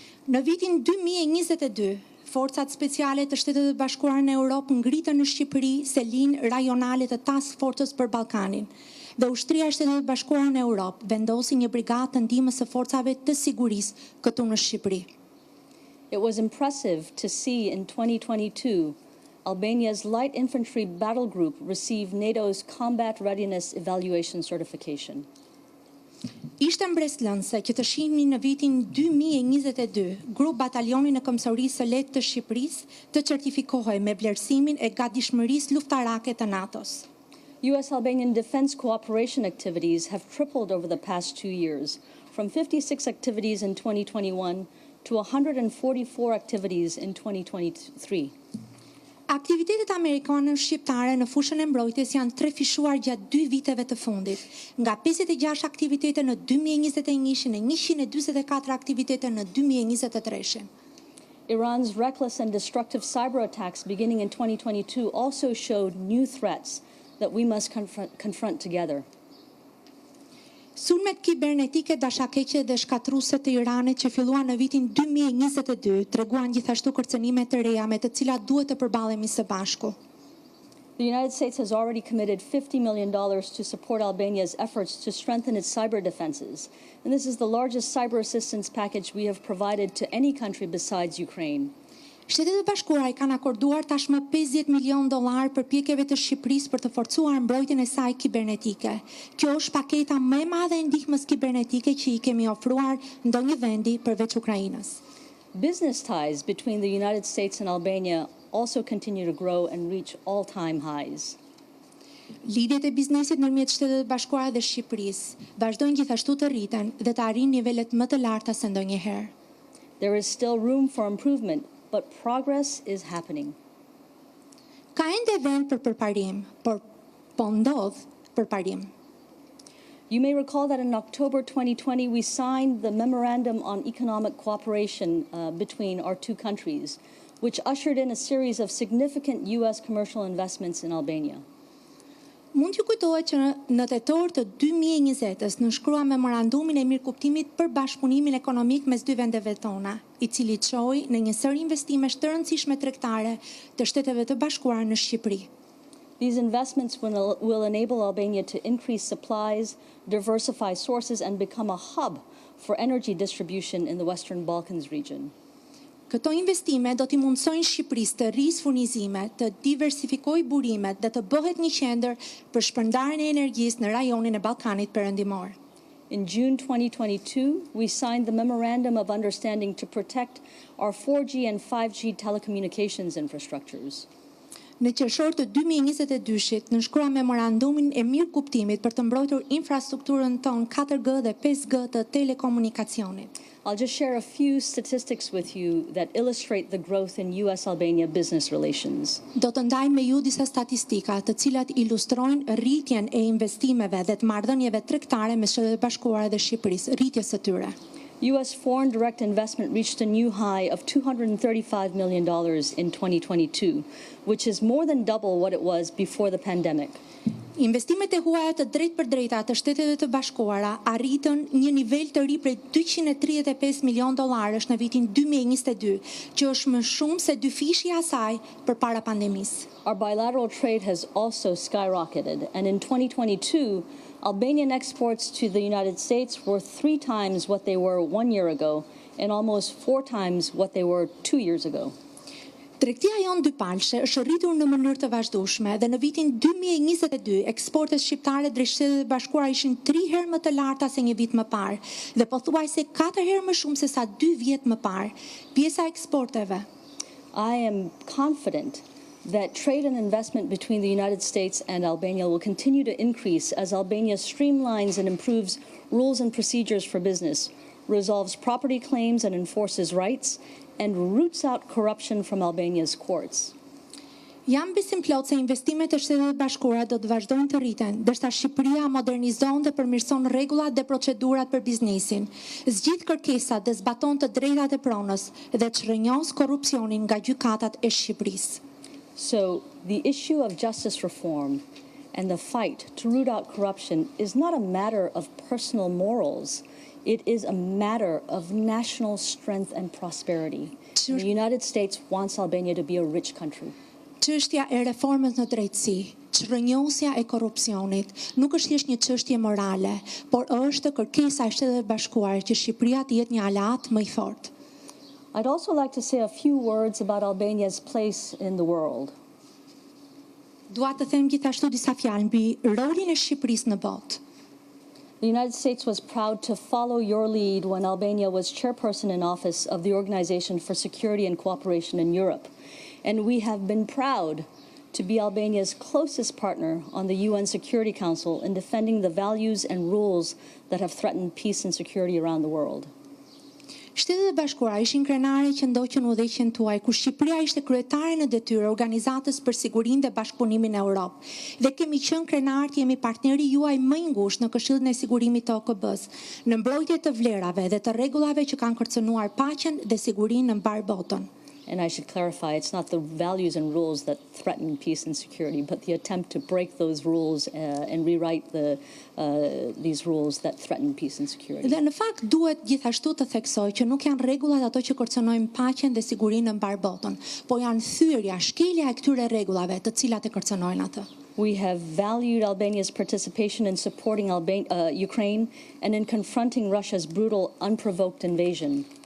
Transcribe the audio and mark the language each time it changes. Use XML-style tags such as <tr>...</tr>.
<sq>Në vitin 2022, forcat speciale të Shtetit e Bashkuara në Europë ngritën në Shqipëri selin rajonale të Task Force-s për Ballkanin, dhe ushtria e Shtetit e Bashkuara në Europë vendosi një brigadë të ndihmës së forcave të sigurisë këtu në Shqipëri.</sq> <en>It was impressive to see in 2022 Albania's light infantry battle group receive NATO's combat readiness evaluation certification.</en> <sq>Ishte mbreslënse që të shihni në vitin 2022 grup batalioni në Kombësorisë së Lehtë të Shqipërisë të certifikohej me vlerësimin e gatishmërisë luftarake të NATO-s.</sq> <en>US-Albanian defense cooperation activities have tripled over the past 2 years, from 56 activities in 2021 to 144 activities in 2023.</en> <sq>Aktivitetet amerikane shqiptare në fushën e mbrojtjes janë trefishuar gjatë 2 viteve të fundit, nga 56 aktivitete në 2021 në 144 aktivitete në 2023.</sq> <en>Iran's reckless and destructive cyber attacks beginning in 2022 also showed new threats that we must confront together.</en> <sq>Sulmet kibernetike dashakeqe dhe shkatruese të Iranit që filluan në vitin 2022 treguan gjithashtu kërcënime të reja me të cilat duhet të përballemi së bashku.</sq> <en>The United States has already committed $50 million to support Albania's efforts to strengthen its cyber defenses, and this is the largest cyber assistance package we have provided to any country besides Ukraine.</en> <sq>Shtetet e Bashkuara I kanë akorduar tashmë $50 milion për pjekjeve të Shqipërisë për të forcuar mbrojtjen e saj kibernetike. Kjo është paketa më e madhe e ndihmës kibernetike që I kemi ofruar ndonjë vendi përveç Ukrainës.</sq> <en>Business ties between the United States and Albania also continue to grow and reach all-time highs.</en> <sq>Lidhjet e biznesit ndërmjet Shtetet e Bashkuara dhe Shqipërisë vazhdojnë gjithashtu të rriten dhe të arrijnë nivelet më të larta se ndonjëherë.</sq> <en>There is still room for improvement, but progress is happening.</en> <sq>Ka ende vend për përparim, por po ndodh përparim.</sq> <en>You may recall that in October 2020 we signed the Memorandum on Economic Cooperation between our two countries, which ushered in a series of significant U.S. commercial investments in Albania.</en> <sq>Mund t'ju kujtohet që në tetor të 2020-s nënshkrua memorandumin e mirëkuptimit për bashkëpunimin ekonomik mes dy vendeve tona, I cili çoi në një sër investimesh të rëndësishme tregtare të Shteteve të Bashkuara në Shqipëri.</sq> <en>These investments will enable Albania to increase supplies, diversify sources, and become a hub for energy distribution in the Western Balkans region.</en> <sq>Këto investime do t'i mundësojnë Shqipërisë të rrisë furnizime, të diversifikojë burimet dhe të bëhet një qendër për shpërndarjen e energjisë në rajonin e Ballkanit Perëndimor.</sq> <en>In June 2022, we signed the Memorandum of Understanding to protect our 4G and 5G telecommunications infrastructures.</en> <sq>Në qershor të 2022-shit, nënshkrua memorandumin e mirëkuptimit për të mbrojtur infrastrukturën tonë 4G dhe 5G të telekomunikacionit.</sq> <en>I'll just share a few statistics with you that illustrate the growth in U.S.-Albania business relations.</en> <sq>Do të ndaj me ju disa statistika të cilat ilustrojnë rritjen e investimeve dhe të marrëdhënieve tregtare me Shtetet e Bashkuara dhe Shqipërisë, rritjes së tyre.</sq> <en>U.S. foreign direct investment reached a new high of $235 million in 2022, which is more than double what it was before the pandemic.</en> <sq>Investimet e huaja të drejtpërdrejta të Shteteve të Bashkuara arritën një nivel të ri prej $235 milion në vitin 2022, që është më shumë se dyfishi I asaj përpara pandemisë.</sq> <en>Our bilateral trade has also skyrocketed, and in 2022, Albanian exports to the United States were 3 times what they were 1 year ago, and almost 4 times what they were 2 years ago.</en> <sq>Tregtia jonë dypalshe është rritur në mënyrë të vazhdueshme dhe në vitin 2022 eksportet shqiptare drejt Shteteve të Bashkuara ishin 3 herë më të larta se një vit më parë dhe pothuajse 4 herë më shumë se sa 2 vjet më parë. Pjesa e eksporteve.</sq> <en>I am confident that trade and investment between the United States and Albania will continue to increase as Albania streamlines and improves rules and procedures for business, resolves property claims and enforces rights, and roots out corruption from Albania's courts.</en> <sq>Jam besim plot se investimet e Shtetit Bashkuara do të vazhdojnë të rriten, ndërsa Shqipëria modernizon dhe përmirëson rregullat dhe procedurat për biznesin, zgjidh kërkesat dhe zbaton të drejtat e pronës dhe çrrënjos korrupsionin nga gjykatat e Shqipërisë.</sq> <en>So, the issue of justice reform and the fight to root out corruption is not a matter of personal morals. It is a matter of national strength and prosperity. The United States wants Albania to be a rich country.</en> <sq>Çështja e reformës në drejtësi, çrrënjosja e korrupsionit, nuk është thjesht një çështje morale, por është kërkesa e Shteteve Bashkuara që Shqipëria të jetë një aleat më I fortë.</sq> <en>I'd also like to say a few words about Albania's place in the world.</en> <sq>Dua të them gjithashtu disa fjalë mbi rolin e Shqipërisë në botë.</sq> <en>The United States was proud to follow your lead when Albania was chairperson in office of the Organization for Security and Cooperation in Europe. And we have been proud to be Albania's closest partner on the UN Security Council in defending the values and rules that have threatened peace and security around the world.</en> <sq>Shtetet e Bashkuara ishin krenare që ndoqën udhëheqjen tuaj, ku Shqipëria ishte kryetare në detyrë Organizatës për Sigurinë dhe Bashkëpunimin në Europë. Dhe kemi qenë krenar të jemi partneri juaj më I ngushtë në Këshillin e Sigurimit të OKB-s, në mbrojtje të vlerave dhe të rregullave që kanë kërcënuar paqen dhe sigurinë në mbar botën.</sq> <en>And I should clarify, it's not the values and rules that threaten peace and security, but the attempt to break those rules and rewrite these rules that threaten peace and security.</en> <sq>Dhe në fakt duhet gjithashtu të theksoj që nuk janë rregullat ato që kërcënojnë paqen dhe sigurinë në mbar botën, po janë thyrja, shkelja e këtyre rregullave të cilat e kërcënojnë atë.</sq> <en>We have valued Albania's participation in supporting Ukraine and in confronting Russia's brutal, unprovoked invasion.</en>